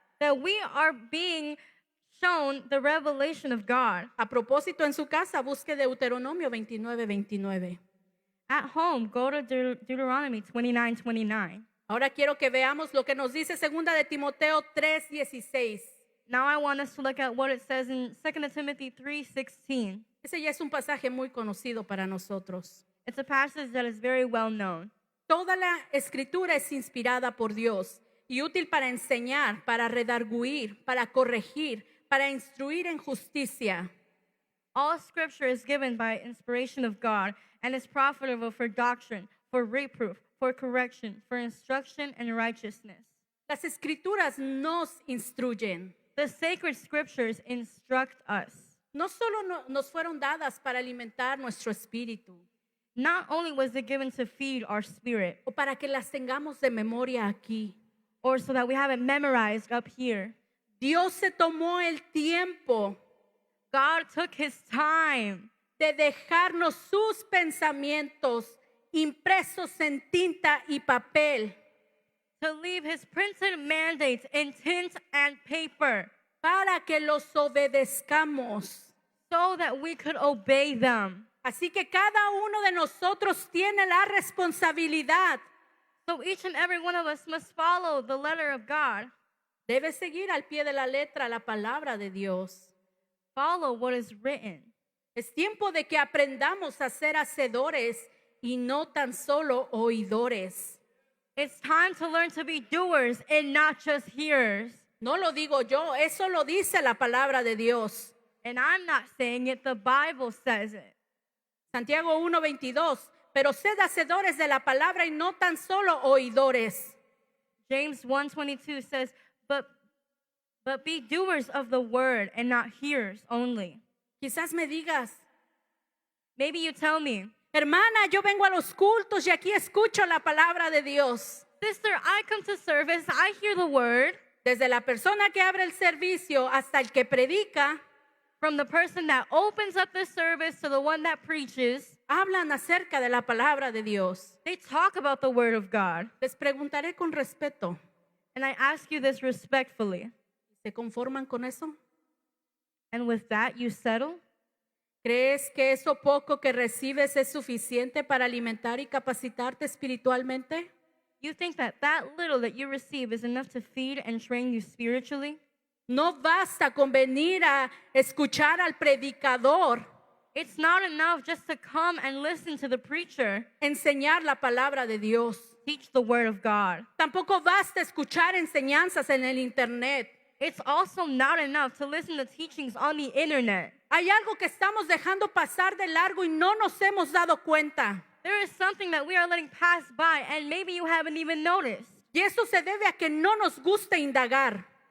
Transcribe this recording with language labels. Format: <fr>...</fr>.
<en>that we are being shown the revelation of God.</en> <es>A propósito, en su casa, busque Deuteronomio 29:29.</es> <en>At home, go to Deuteronomy 29:29.</en> <es>Ahora quiero que veamos lo que nos dice 2 de Timoteo 3:16.</es> <en>Now I want us to look at what it says in 2 Timothy 3:16.</en> <es>Ese ya es un pasaje muy conocido para nosotros.</es> <en>It's a passage that is very well known.</en> <es>Toda la escritura es inspirada por Dios y útil para enseñar, para redarguir, para corregir, para instruir en justicia.</es> <en>All scripture is given by inspiration of God and is profitable for doctrine, for reproof, for correction, for instruction in righteousness.</en> <es>Las escrituras nos instruyen.</es> <en>The sacred scriptures instruct us.</en> <es>No solo nos fueron dadas para alimentar nuestro espíritu</es> <en>Not only was it given to feed our spirit,</en> <es>o para que las tengamos de memoria aquí.</es> <en>or so that we have it memorized up here.</en> <es>Dios se tomó el tiempo</es> <en>God took his time</en> <es>de dejarnos sus pensamientos impresos en tinta y papel</es> <en>to leave his printed mandates in tint and paper</en> <es>para que los obedezcamos.</es> <en>so that we could obey them.</en> <es>Así que cada uno de nosotros tiene la responsabilidad.</es> <en>So each and every one of us must follow the letter of God,</en> <es>Debe seguir al pie de la letra la palabra de Dios.</es> <en>follow what is written.</en> <es>Es tiempo de que aprendamos a ser hacedores y no tan solo oidores.</es> <en>It's time to learn to be doers and not just hearers.</en> <es>No lo digo yo, eso lo dice la palabra de Dios.</es> <en>And I'm not saying it, the Bible says it.</en> <es>Santiago 1:22, pero sed hacedores de la palabra y no tan solo oidores.</es> <en>James 1:22 says, but be doers of the word and not hearers only.</en> <es>Quizás me digas,</es> <en>Maybe you tell me,</en> <es>hermana, yo vengo a los cultos y aquí escucho la palabra de Dios.</es> <en>sister, I come to service, I hear the word.</en> <es>Desde la persona que abre el servicio hasta el que predica,</es> <en>From the person that opens up the service to the one that preaches,</en> <es>hablan acerca de la palabra de Dios.</es> <en>they talk about the word of God.</en> <es>Les preguntaré con respeto,</es> <en>And I ask you this respectfully.</en> <es>¿se conforman con eso?</es> <en>And with that, you settle?</en> <es>¿Crees que eso poco que recibes es suficiente para alimentar y capacitarte espiritualmente?</es> <en>You think that little that you receive is enough to feed and train you spiritually?</en> <es>No basta con venir a escuchar al predicador</es> <en>It's not enough just to come and listen to the preacher</en> <es>enseñar la palabra de Dios.</es> <en>teach the word of God.</en> <es>Tampoco basta escuchar enseñanzas en el internet.</es> <en>It's also not enough to listen to teachings on the internet.</en> <es>Hay algo que estamos dejando pasar de largo y no nos hemos dado cuenta.</es> <en>There is something that we are letting pass by and maybe you haven't even noticed.</en> <es>Y eso se debe a que no nos gusta indagar.</es>